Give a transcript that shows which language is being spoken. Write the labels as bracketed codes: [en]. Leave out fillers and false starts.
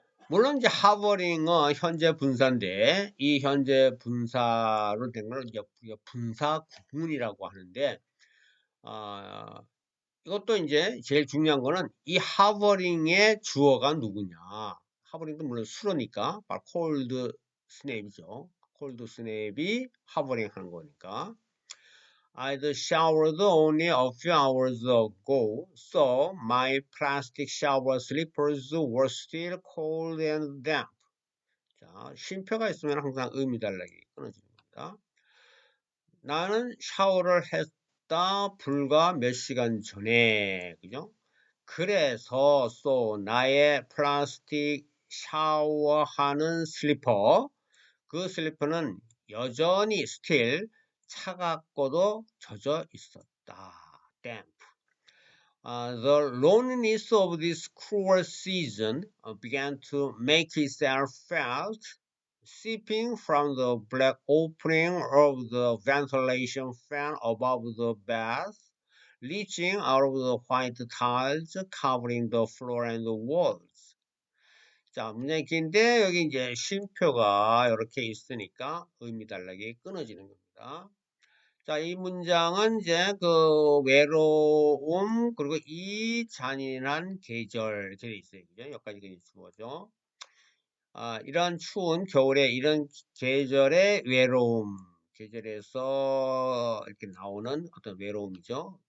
[ko] 물론 이제 하버링은 현재 분사인데, 이 현재 분사로 된 걸 분사 구문이라고 하는데, 아, 이것도 이제 제일 중요한 거는 이 하버링의 주어가 누구냐. 하버링도 물론 수로니까 바로 콜드 스냅이죠. 콜드 스냅이 하버링 하는 거니까. [en] I'd showered only a few hours ago, so my plastic shower slippers were still cold and damp. [ko] 자, 쉼표가 있으면 항상 의미 달라기 끊어지는 겁니다. 나는 샤워를 했다 불과 몇 시간 전에, 그죠? 그래서 나의 플라스틱 샤워하는 슬리퍼, 그 슬리퍼는 여전히 still 차갑고도 젖어 있었다. [en] damp. The loneliness of this cruel season began to make itself felt, seeping from the black opening of the ventilation fan above the bath, leaching out of the white tiles covering the floor and the walls. [ko] 자, 문장이 긴데 여기 이제 쉼표가 이렇게 있으니까 의미 달라게 끊어지는 겁니다. 자, 이 문장은 이제 그 외로움 그리고 이 잔인한 계절 이렇게 돼 있어요. 그죠? 여기까지 그냥 주어죠. 이런 추운 겨울에 이런 계절의 외로움, 계절에서 이렇게 나오는 어떤 외로움이죠.